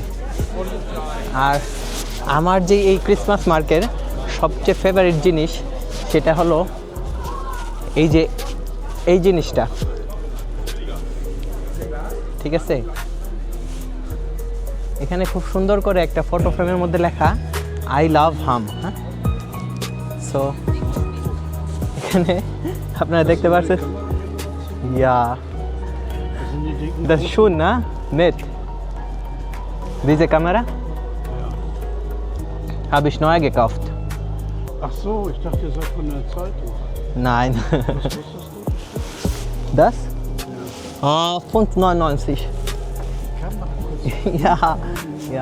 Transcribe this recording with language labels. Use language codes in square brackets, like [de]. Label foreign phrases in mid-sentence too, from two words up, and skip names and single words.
[bn] আর আমার যে এই ক্রিসমাস মার্কের সবচেয়ে ফেভারিট জিনিস সেটা হলো এই জিনিসটা, ঠিক আছে। এখানে খুব সুন্দর করে একটা ফটো ফ্রেমের মধ্যে লেখা [en] I love Hamm. [bn] হ্যাঁ, সো এখানে আপনারা দেখতে পাচ্ছেন, ইয়া [de] das ist schön, ne? Nett. Diese Kamera habe ich neu gekauft. Ach so, ich dachte, ihr seid von der Zeitung. Nein. Was kostest du? Das? 5,99. Ja, ja.